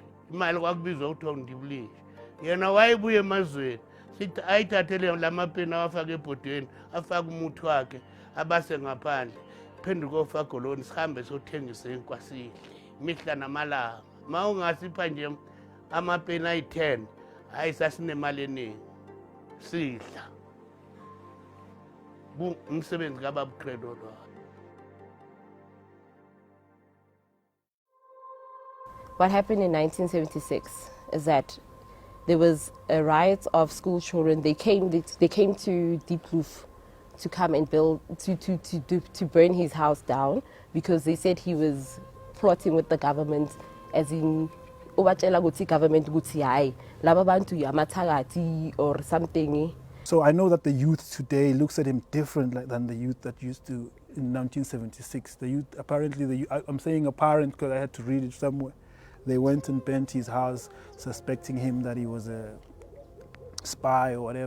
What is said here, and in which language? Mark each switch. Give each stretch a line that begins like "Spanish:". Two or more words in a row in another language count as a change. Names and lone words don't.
Zulu: Imali kwakubizwa ukuthiwa undiblishi. Yena wayebuye emazweni sithi ayithathele lamapeni awafake ebhodweni afake umuthi wakhe abase ngaphandle phenduka ofagoloni sihambe sothengisa enkwasile mihla namalanga. Ma ungasipha nje amapeni ayi-10 hayi sasinemali eningi sidla. Umsebenzi kababa Credo lo.
English: What happened in 1976 is that there was a riot of school children. They came to Deep Roof to come and build, to burn his house down because they said he was plotting with the government, as in
Zulu: ubatshela ukuthi government ukuthi hayi laba bantu yamathakathi
English: or something. So I know that the youth today looks at him different than the youth that used to in 1976. The youth, apparently, I'm saying apparent because I had to read it somewhere. They went and burnt his house, suspecting him that he was a spy or whatever.